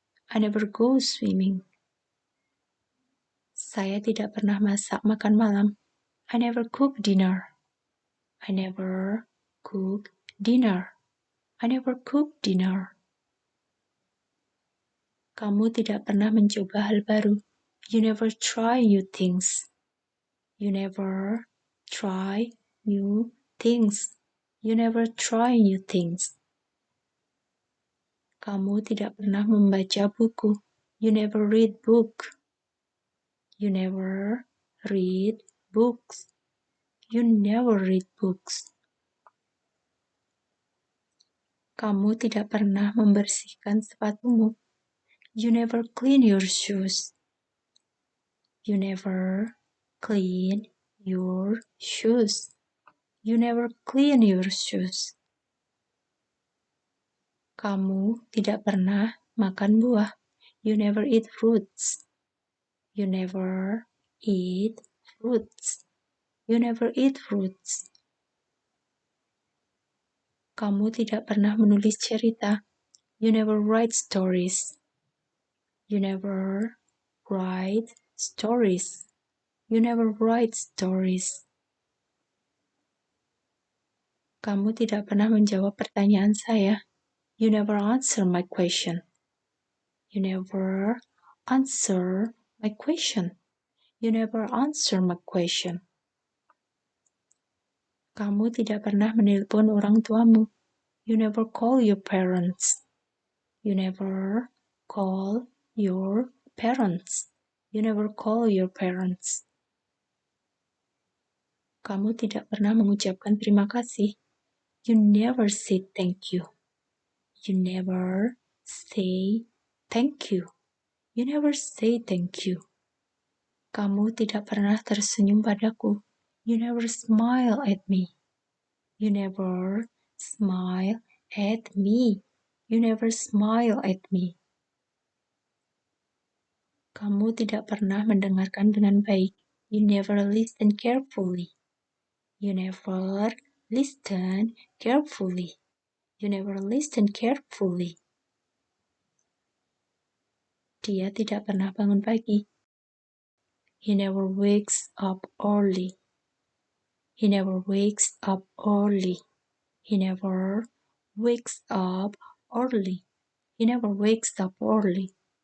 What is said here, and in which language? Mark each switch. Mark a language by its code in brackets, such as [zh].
[en] I never go swimming. [id] Saya tidak pernah masak makan malam. [en] I never cook dinner. I never cook dinner. I never cook dinner. [id] Kamu tidak pernah mencoba hal baru. [en] You never try new things. You never try new things. You never try new things. [id] Kamu tidak pernah membaca buku. [en] You never read book. You never read books. You never read books. [id] Kamu tidak pernah membersihkan sepatumu. [en] You never clean your shoes. You never clean your shoes. You never clean your shoes. [id] Kamu tidak pernah makan buah. [en] You never eat fruits. You never eat fruits. You never eat fruits. [id] Kamu tidak pernah menulis cerita. [en] You never write stories. You never write stories. You never write stories. [id] Kamu tidak pernah menjawab pertanyaan saya. [en] You never answer my question. You never answer my question. You never answer my question. [id] Kamu tidak pernah menelpon orang tuamu. [en] You never call your parents. You never call your parents. You never call your parents. [id] Kamu tidak pernah mengucapkan terima kasih. [en] You never say thank you. You never say thank you. You never say thank you. [id] Kamu tidak pernah tersenyum padaku. [en] You never smile at me. You never smile at me. You never smile at me. [id] Kamu tidak pernah mendengarkan dengan baik. [en] You never listen carefully. You never listen carefully. You never listen carefully. [id] Dia tidak pernah bangun pagi. [en] He never wakes up early. He never wakes up early. He never wakes up early. He never wakes up early.